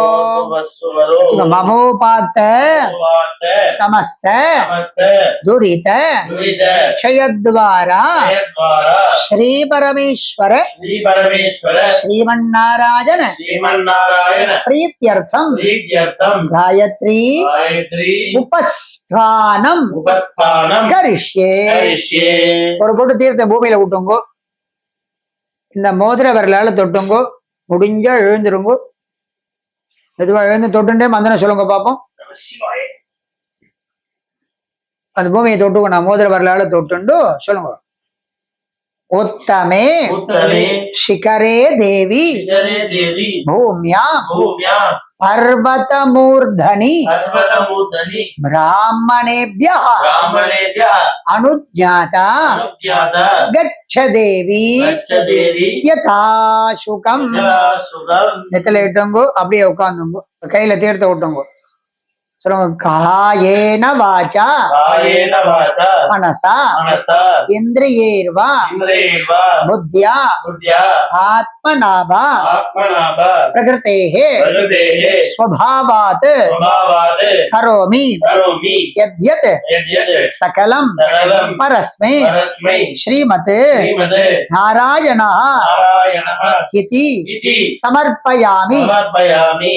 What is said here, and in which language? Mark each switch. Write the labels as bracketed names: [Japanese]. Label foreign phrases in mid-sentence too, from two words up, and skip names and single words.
[Sanskrit] ममोपात्त समस्त दुरित क्षयद्वारा श्री परमेश्वर श्रीमन्नारायण प्रीत्यर्थम गायत्री उपस्थानम करिष्ये. [Tamil] ஒரு பொட்டு தீர்த்த பூமியில விட்டுங்கோ. இந்த மோதிர விரலால தொட்டுங்கோ. முடிஞ்சா எழுந்துருங்கோ. மெதுவா எழுந்து தொட்டுண்டே மந்திரம் சொல்லுங்க பாப்போம். அந்த பூமியை தொட்டுங்க. நான் மோதிர விரலால தொட்டுண்டு சொல்லுங்க. [Sanskrit] उत्तमे शिखरे देवी भूम्या पर्वतमूर्धनि ब्राह्मणेभ्यः अनुज्ञाता गच्छ देवी यथाशुकम्. [Tamil] நெத்தில இட்டுங்கோ. அப்படியே உட்காந்துங்கோ. கையில தீர்த்த விட்டுங்கோ. [Sanskrit] कायेन वाचा मनसा इन्द्रियैर्वा बुद्ध्या आत्मना वा प्रकृतेः स्वभावात् करोमि यद्यत् सकलं परस्मै श्रीमते नारायणः इति समर्पयामि.